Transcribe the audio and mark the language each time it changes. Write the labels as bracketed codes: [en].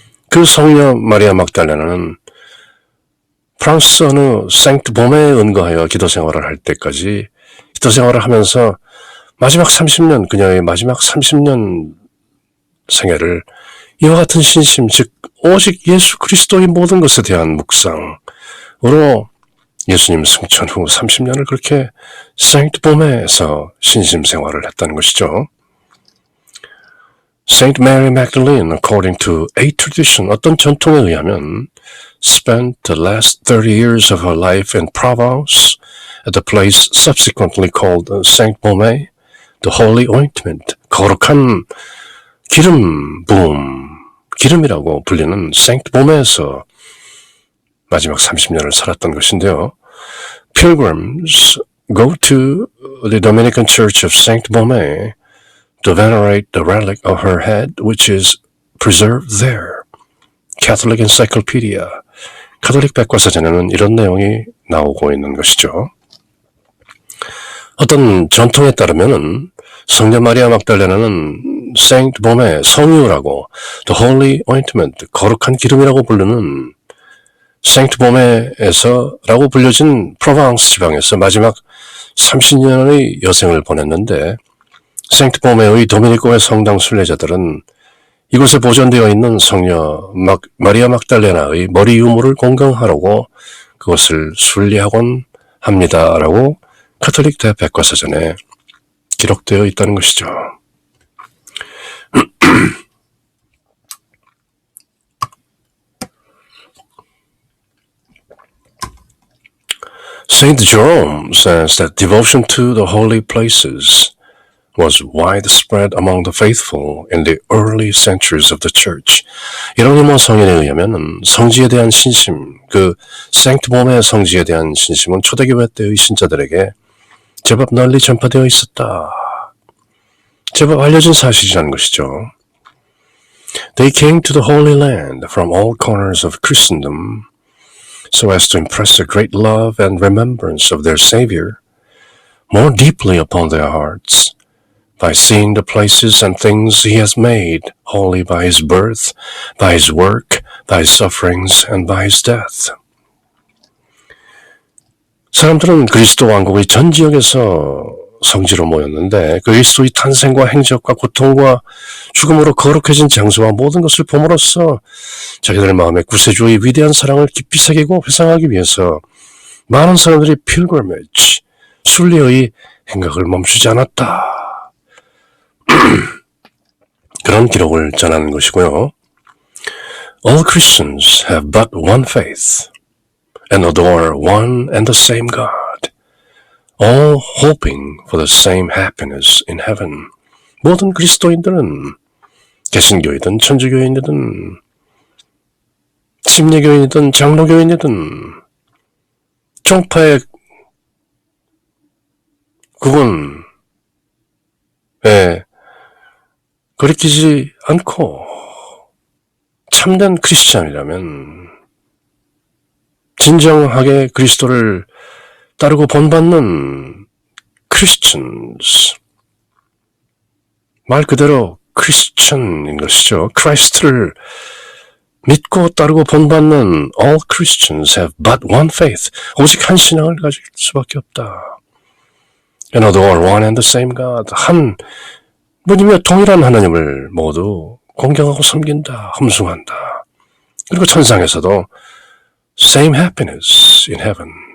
[ko] 그 성녀 마리아 막달레나는 프랑스 어느 생트 보메에 은거하여 기도 생활을 할 때까지 기도 생활을 하면서 마지막 30년, 그녀의 마지막 30년 생애를 이와 같은 신심, 즉 오직 예수 그리스도의 모든 것에 대한 묵상으로 예수님 승천 후 30년을 그렇게 생트 보메에서 신심 생활을 했다는 것이죠. [en] Saint Mary Magdalene, according to a tradition, [ko] 어떤 전통에 의하면 [en] spent the last 30 years of her life in Provence at the place subsequently called Saint Beaumais, the Holy Ointment, [ko] 거룩한 기름 부음, 기름이라고 불리는 Saint Beaumais에서 마지막 30년을 살았던 것인데요. [en] Pilgrims go to the Dominican Church of Saint Beaumais to venerate the relic of her head, which is preserved there. [ko] Catholic Encyclopedia, 가톨릭 백과사전에는 이런 내용이 나오고 있는 것이죠. 어떤 전통에 따르면은 성녀 마리아 막달레나는 Saint Beaumais, 성유라고 [en] The Holy Ointment, [ko] 거룩한 기름이라고 부르는 Saint Beaumais에서라고 불려진 프로방스 지방에서 마지막 30년의 여생을 보냈는데, Saint Beaumais의 도미니코의 성당 순례자들은 이곳에 보존되어 있는 성녀 마리아 막달레나의 머리 유물을 공경하려고 그것을 순례하곤 합니다라고 가톨릭 대백과사전에 기록되어 있다는 것이죠. [en] Saint Jerome says that devotion to the holy places was widespread among the faithful in the early centuries of the church. [ko] 예로니모 성인에 의하면 성지에 대한 신심, 그 생트몸의 성지에 대한 신심은 초대교회 때의 신자들에게 제법 널리 전파되어 있었다. 제법 알려진 사실이라는 것이죠. [en] They came to the Holy Land from all corners of Christendom so as to impress a great love and remembrance of their Savior more deeply upon their hearts by seeing the places and things He has made holy by His birth, by His work, by His sufferings, and by His death. [ko] 사람들은 그리스도 왕국의 전 지역에서 성지로 모였는데 그리스도의 탄생과 행적과 고통과 죽음으로 거룩해진 장소와 모든 것을 봄으로써 자기들 마음의 구세주의 위대한 사랑을 깊이 새기고 회상하기 위해서 많은 사람들이 pilgrimage, 순례의 행각을 멈추지 않았다. 그런 기록을 전하는 것이고요. [en] All Christians have but one faith and adore one and the same God, all hoping for the same happiness in heaven. [ko] 모든 그리스도인들은 개신교이든 천주교인이든 침례교인이든 장로교인이든 종파의 구분에 거리끼지 않고 참된 크리스찬이라면 진정하게 그리스도를 따르고 본받는 Christians, 말 그대로 크리스천인 것이죠. 크라이스트를 믿고 따르고 본받는 [en] all Christians have but one faith. [ko] 오직 한 신앙을 가질 수밖에 없다. [en] And adore one and the same God. [ko] 한 분이며 동일한 하나님을 모두 공경하고 섬긴다, 흠숭한다. 그리고 천상에서도 [en] same happiness in heaven.